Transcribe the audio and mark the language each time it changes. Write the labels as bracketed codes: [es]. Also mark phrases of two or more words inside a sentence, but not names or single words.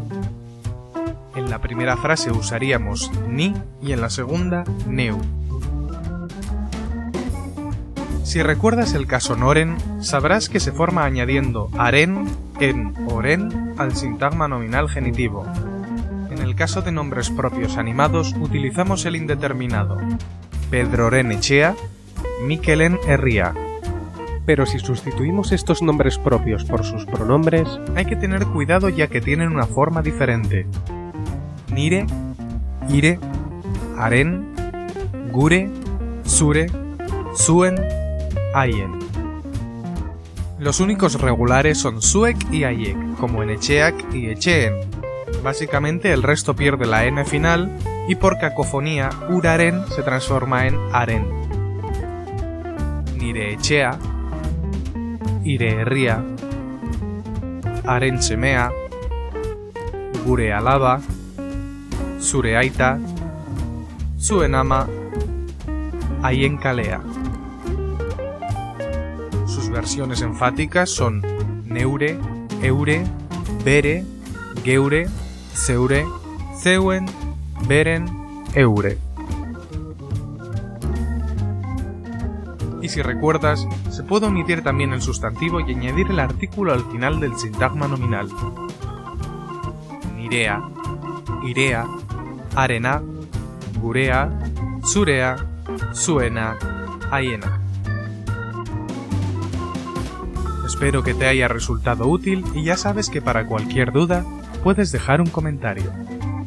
[es] En la primera frase usaríamos ni y en la segunda neu. Si recuerdas el caso noren, sabrás que se forma añadiendo aren, en, oren al sintagma nominal genitivo. En el caso de nombres propios animados utilizamos el indeterminado. [eu] Pedroren etxea, Mikelen herria. [es] Pero si sustituimos estos nombres propios por sus pronombres, hay que tener cuidado ya que tienen una forma diferente. [eu] Nire, ire, aren, gure, zure, zuen, aien. [es] Los únicos regulares son zuek y aiek, como en etxeak y etxeen. Básicamente el resto pierde la n final y por cacofonía uraren se transforma en aren. [eu] Nire etxea, ire herria, Arentxemea, gure alaba, zure aita, zuen ama, haien kalea. [es] Sus versiones enfáticas son [eu] neure, eure, bere, geure, zeure, zeuen, beren, eure. [es] Y si recuerdas, se puede omitir también el sustantivo y añadir el artículo al final del sintagma nominal. [eu] Nirea, irea, arena, gurea, zurea, zuena, haiena. [es] Espero que te haya resultado útil y ya sabes que para cualquier duda puedes dejar un comentario.